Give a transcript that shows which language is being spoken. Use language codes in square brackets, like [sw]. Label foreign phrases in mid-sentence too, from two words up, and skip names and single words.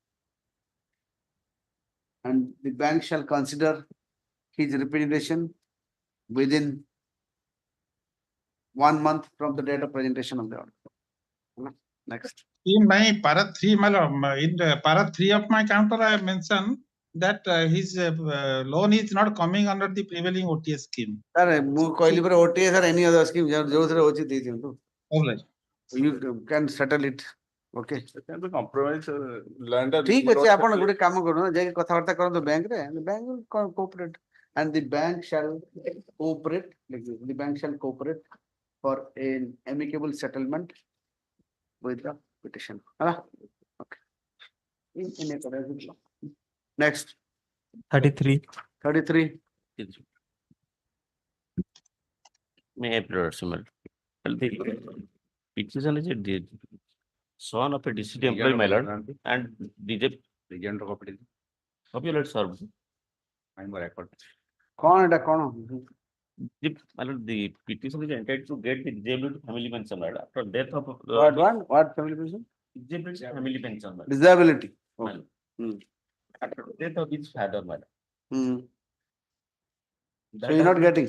[en] And the bank shall consider his repudiation within 1 month from the date of presentation of the order. Next. In my para 3, my lord, in the para 3 of my counter, I have mentioned that his loan is not coming under the prevailing OTS scheme. Sir, [or] ମୁଁ କହିଲି ପରେ [en] OTS or any other scheme [or] ଯୋଉଥିରେ ଅଛି ଦେଇ ଦିଅନ୍ତୁ. [en] All right. You can settle it. Okay. compromise land [or] ଠିକ ଅଛି ଆପଣ ଗୋଟେ କାମ କରନ୍ତୁ ଯାଇକି କଥାବାର୍ତ୍ତା କରନ୍ତୁ ବ୍ୟାଙ୍କ ରେ [en] the bank will cooperate and the bank shall cooperate the bank shall cooperate for an amicable settlement with the petition. Okay. Next. 33. 33. May I proceed? Well, the petition is a son of a deceased employee, my lord, and DJ. Copy, let's serve. I'm record. [hi] कौन है कौन? [en] My lord, the petition is entitled to get the disability family pension, my lord, after death of. What family pension? Disability family pension, my lord. Disability. My lord. After death of his father, my lord. So you're not getting?